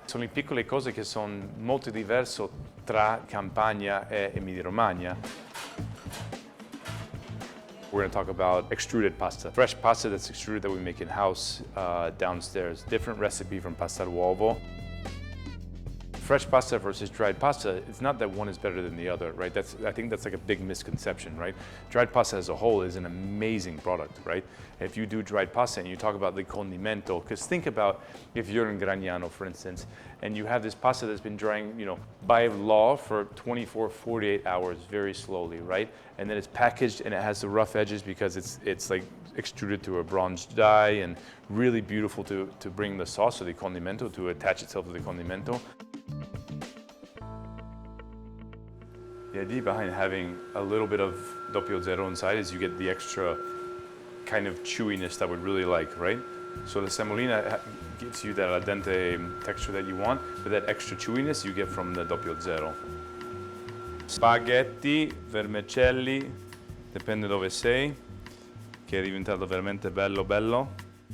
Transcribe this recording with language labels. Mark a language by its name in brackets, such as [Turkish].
[Italian] Sono le piccole cose che sono molto diverse tra Campania e Emilia-Romagna. [English] We're going to talk about extruded pasta. Fresh pasta that's extruded that we make in-house downstairs. Different recipe from pasta all'uovo. Fresh pasta versus dried pasta, it's not that one is better than the other, right? I think that's like a big misconception, right? Dried pasta as a whole is an amazing product, right? If you do dried pasta and you talk about the condimento, because think about if you're in Gragnano, for instance, and you have this pasta that's been drying, you know, by law for 24, 48 hours very slowly, right? And then it's packaged and it has the rough edges because it's like extruded to a bronze die and really beautiful to bring the sauce or the condimento to attach itself to the condimento. The idea behind having a little bit of doppio zero inside is you get the extra kind of chewiness that we really like, right? So the semolina gives you that al dente texture that you want, but that extra chewiness you get from the doppio zero. [Italian] Spaghetti, vermicelli, dipende dove sei, che è diventato veramente bello bello.